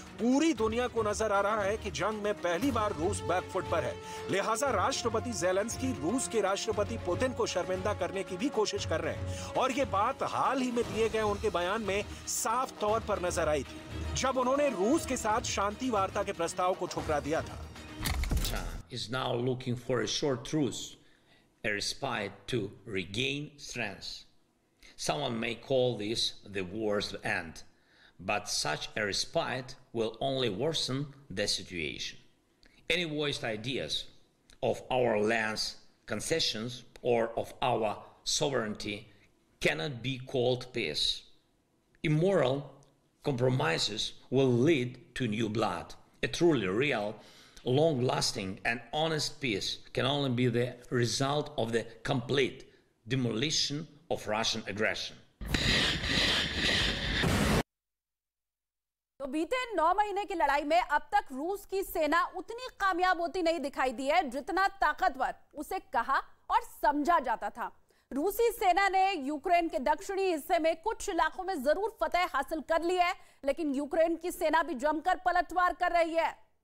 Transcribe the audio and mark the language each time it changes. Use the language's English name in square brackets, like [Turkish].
[Hindi] पूरी दुनिया को नजर आ रहा है कि जंग में पहली बार रूस बैकफुट पर है। लिहाजा राष्ट्रपति ज़ेलेंस्की रूस के राष्ट्रपति पुतिन को शर्मिंदा करने की भी कोशिश कर रहे हैं। और ये बात हाल ही में दिए गए उनके बयान में साफ तौर पर नजर आई थी, जब उन्होंने रूस के साथ शांति वार्ता के प्रस्ताव को ठुकरा दिया था। [English] Is now looking for a short truce, a respite to regain strength. Someone may call this the war's end, but such a respite will only worsen the situation. Any voiced ideas of our land's concessions or of our sovereignty cannot be called peace. Immoral compromises will lead to new blood. A truly real, long-lasting and honest peace can only be the result of the complete demolition of Russian aggression. [Hindi] तो बीते 9 महीने की लड़ाई में अब तक रूस की सेना उतनी कामयाब होती नहीं दिखाई दी है जितना ताकतवर उसे कहा और समझा जाता था। रूसी सेना ने यूक्रेन के दक्षिणी हिस्से में कुछ इलाकों में जरूर फतह हासिल कर ली है, लेकिन यूक्रेन की सेना भी जमकर पलटवार कर रही है।